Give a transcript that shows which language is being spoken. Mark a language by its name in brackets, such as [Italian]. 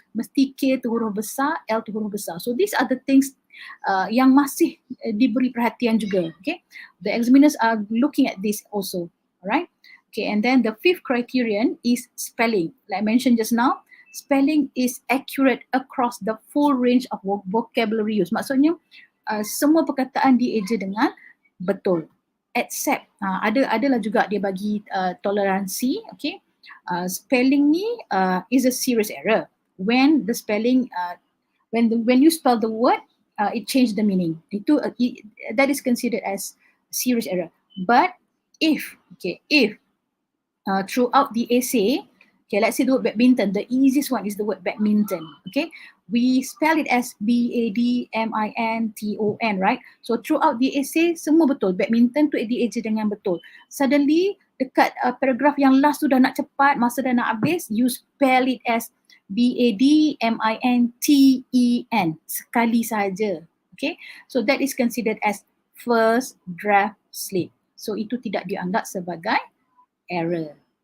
[Malay] Mesti K tu huruf besar, L tu huruf besar. [English] So these are the things [Malay] yang masih diberi perhatian juga. [English] Okay, the examiners are looking at this also. Alright. Okay, and then the fifth criterion is spelling. Like I mentioned just now, spelling is accurate across the full range of vocabulary use. [Malay] Maksudnya semua perkataan dieja dengan betul. Except adalah juga dia bagi toleransi. [English] Okay, spelling ni is a serious error when the spelling when you spell the word it changed the meaning. That is considered as serious error. But if throughout the essay, okay, let's say the word badminton, the easiest one is the word badminton. Okay, we spell it as BADMINTON, right? So throughout the essay [Malay] semua betul, badminton tu dieja dengan betul. Suddenly dekat paragraph yang last tu dah nak cepat, masa dah nak habis, [English] you spell it as BADMINTEN [Malay] sekali saja. [English] Okay, so that is considered as first draft slip. [Malay] So itu tidak dianggap sebagai error.